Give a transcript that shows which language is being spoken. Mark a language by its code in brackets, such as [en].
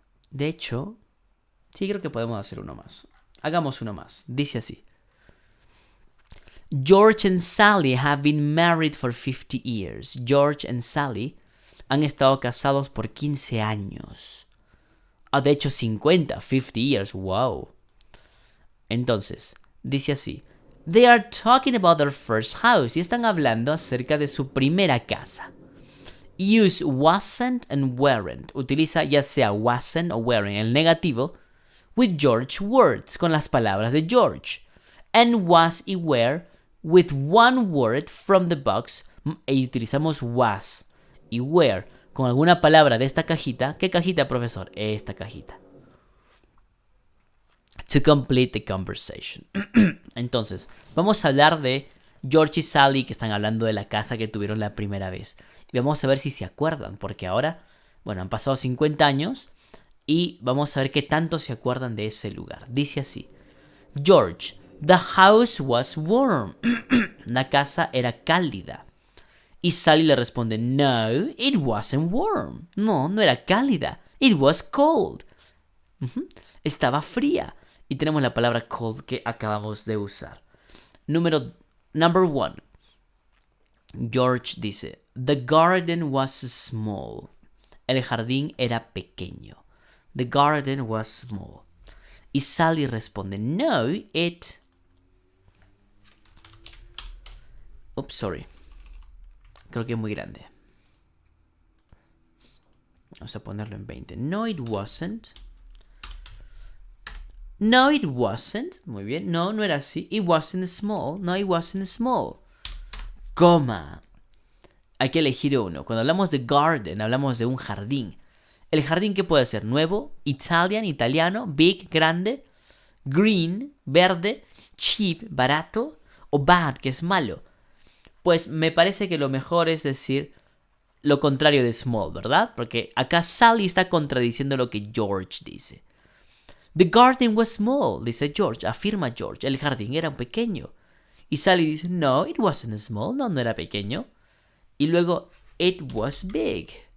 [es] De hecho, sí, creo que podemos hacer uno más. Hagamos uno más. Dice así. [en] George and Sally have been married for 50 years. George and Sally [es] han estado casados por 15 años. De hecho, [en] 50 years. Wow. [es] Entonces, dice así. [en] They are talking about their first house. [es] Y están hablando acerca de su primera casa. [en] Use wasn't and weren't. [es] Utiliza ya sea wasn't o weren't, el negativo, [en] with George words, [es] con las palabras de George. [en] And was [es] y [en] were with one word from the box. [es] Y utilizamos [en] was y were [es] con alguna palabra de esta cajita. ¿Qué cajita, profesor? Esta cajita. [en] To complete the conversation. [es] Entonces, vamos a hablar de George y Sally, que están hablando de la casa que tuvieron la primera vez. Y vamos a ver si se acuerdan, porque ahora, bueno, han pasado 50 años y vamos a ver qué tanto se acuerdan de ese lugar. Dice así. [en] George, the house was warm. [es] La casa era cálida. Y Sally le responde, [en] no, it wasn't warm. [es] No, no era cálida. [en] It was cold. [es] Estaba fría. Y tenemos la palabra cold que acabamos de usar. [en] Number one. [es] George dice, [en] the garden was small. [es] El jardín era pequeño. [en] The garden was small. [es] Y Sally responde, [en] no, it... Oops, sorry. [es] Creo que es muy grande. Vamos a ponerlo en 20. [en] No, it wasn't. No, it wasn't. [es] Muy bien. No, no era así. [en] It wasn't small. No, it wasn't small. [es] Coma. Hay que elegir uno. Cuando hablamos de garden, hablamos de un jardín. ¿El jardín qué puede ser? Nuevo, italiano, [en] big, [es] grande, green, verde, [en] cheap, [es] barato, o bad, que es malo. Pues me parece que lo mejor es decir lo contrario de small, ¿verdad? Porque acá Sally está contradiciendo lo que George dice. [en] The garden was small, [es] dice George, afirma George. El jardín era pequeño. Y Sally dice, [en] no, it wasn't small, [es] no era pequeño. Y luego, [en] it was big.